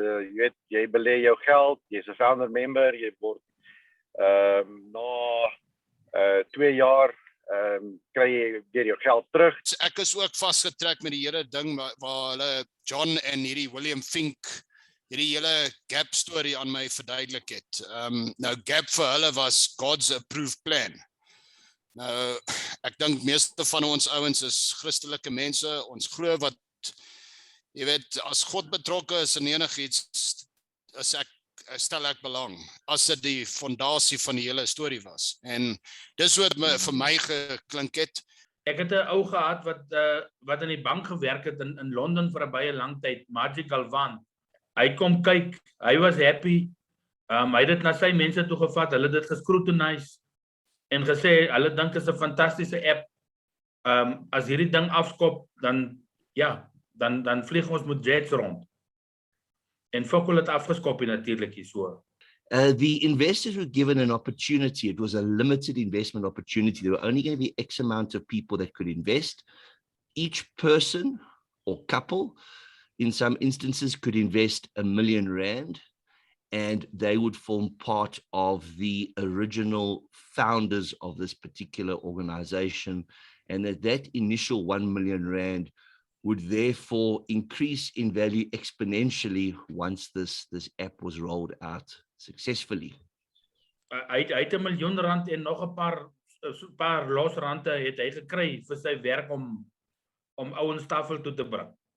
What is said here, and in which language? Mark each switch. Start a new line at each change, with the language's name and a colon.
Afrikaans: Jy weet, jy belê jou geld, jy's 'n founder member, jy word na 2 jaar kry jy weer jou geld terug. Ek is ook vasgetrek met die hele ding waar hulle John en hierdie William Fink hierdie hele gap story aan my verduidelik het. Nou gap vir hulle was
English: God's approved plan.
Afrikaans: Nou, ek dink meeste van ons ouens is Christelike mense, ons glo wat, jy weet, as God betrokke is in enigiets, stel ek belang, as dit die fondasie van die hele storie was. En dis wat vir my geklink het. Ek het 'n ou gehad wat in die bank gewerk het in Londen vir 'n baie lang tyd, Magic Galvan. Hy kom kyk, hy was happy. Hy het dit na sy mense toe gevat, hulle het dit gescrutinize en gesê, hulle dink is 'n fantastiese app. As hierdie ding afskop, dan vlieg ons met jets rond. En Fokol het afgeskop natuurlik hier so.
English: The investors were given an opportunity. It was a limited investment opportunity. There were only going to be X amount of people that could invest. Each person or couple, in some instances, could invest R1 million, and they would form part of the original founders of this particular organization. And that initial R1 million would therefore increase in value exponentially once this app was rolled out successfully.
Afrikaans: Hy het R1 miljoen en nog 'n paar los rande het hy gekry vir sy werk om ouens tafel toe te bring.